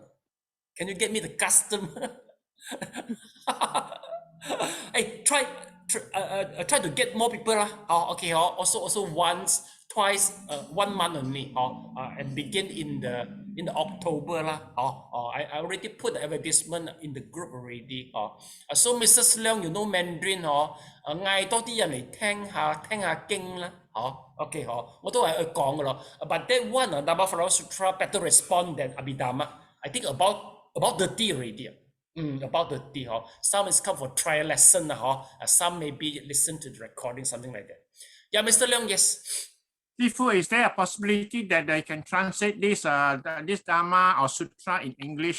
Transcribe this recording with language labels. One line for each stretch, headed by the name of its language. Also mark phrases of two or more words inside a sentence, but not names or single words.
English: Can you get me the customer? Hey, try to get more people. Okay. Also once, twice, 1 month only. And begin in the October. I already put the advertisement in the group already. So Mrs. Leong, you know Mandarin.
Cantonese: 嗌多啲人嚟聽下經啦。OK 我都係講㗎咯。
English: But that one, Dharma Flower Sutra better respond than Abhidhamma. I think about 30 already. About 30. Some is come for trial lesson. Some maybe listen to the recording, something like that. Yeah, Mr. Leong, yes. Sifu, is there a possibility that they can translate this Dharma or Sutra in English?